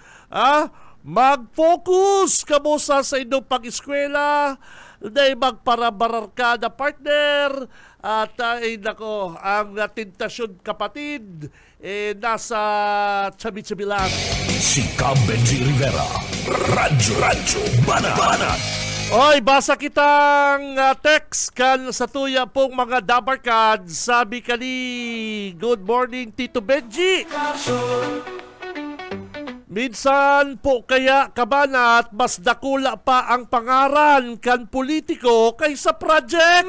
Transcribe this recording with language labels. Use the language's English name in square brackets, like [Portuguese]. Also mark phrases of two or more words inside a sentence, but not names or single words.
[Bikol] Mag-focus kamo sa inyong pag-eskwela, dahil magparabarar ka na partner, at ay nako, ang tentasyon kapatid, nasa tsabi-tsabi lang. Si Benji Rivera, Radyo Banat. Oy, basa kitang text kan sa tuya pong mga dabarkad, sabi kani, [English] good morning [Bikol] Tito Benji. Minsan po kaya kabanat, mas dakula pa ang pangaran kan politiko kaysa project.